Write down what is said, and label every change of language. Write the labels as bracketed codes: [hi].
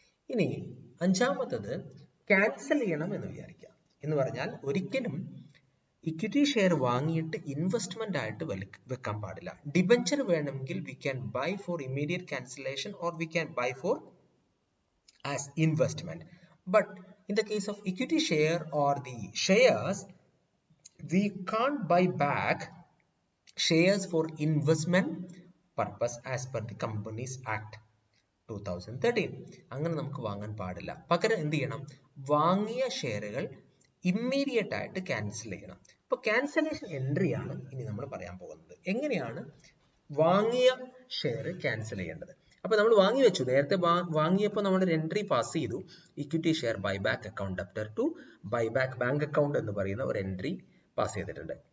[ml] ഇനി അഞ്ചാമത്തത് ക്യാൻസൽ ചെയ്യണം എന്ന് വിചാരിക്കുക. എന്ന് പറഞ്ഞാൽ ഒരിക്കലും ഇക്വിറ്റി ഷെയർ വാങ്ങിയിട്ട് ഇൻവെസ്റ്റ്മെന്റ് ആയിട്ട് വെക്കാൻ പാടില്ല. [en] debenture [ml] വേണമെങ്കിൽ [en] We can buy for immediate cancellation or we can buy for as investment. But in the case of equity share or the shares we can't buy back shares for investment purpose as per the Companies Act 2013. [ml] അങ്ങനെ നമുക്ക് വാങ്ങാൻ പാടില്ല. പകരം എന്ത് ചെയ്യണം? വാങ്ങിയ ഷെയറുകൾ immediate ആയിട്ട് cancel ചെയ്യണം. അപ്പോൾ ക്യാൻസലേഷൻ എൻട്രി ആണ് ഇനി നമ്മൾ പറയാൻ പോകുന്നത്. എങ്ങനെയാണ് വാങ്ങിയ ഷെയർ ക്യാൻസൽ ചെയ്യേണ്ടത്? അപ്പോൾ നമ്മൾ വാങ്ങി വെച്ചു, നേരത്തെ വാങ്ങിയപ്പോൾ നമ്മൾ ഒരു എൻട്രി പാസ് ചെയ്തു, equity share buyback account debtor to buyback bank account എന്ന് പറയുന്ന ഒരു എൻട്രി പാസ് ചെയ്തിട്ടുണ്ട്.